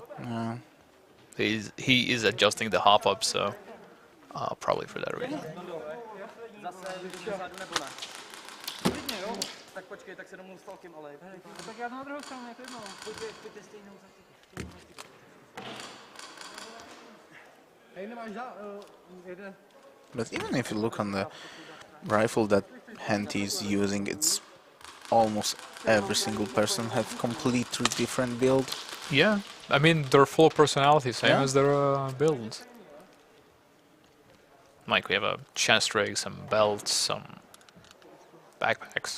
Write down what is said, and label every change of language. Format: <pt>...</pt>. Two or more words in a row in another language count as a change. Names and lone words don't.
<en>Yeah. He is adjusting the hop up, so probably for that reason.</en> <cs>Zase vyjdu dozadu nebo ne? Klidně, jo. Tak počkej, tak se domluv s Falkem, ale... Tak já na druhou stranu, jako jedno. Pojďte stejnou taktiku. Hej, nemáš jeden...</cs> <en>But even if you look on the rifle that HENTY is using, it's almost every single person have completely different build. Yeah, I mean, they're full of personality, same Yeah. as their builds. Like, we have a chest rig, some belts, some backpacks.</en>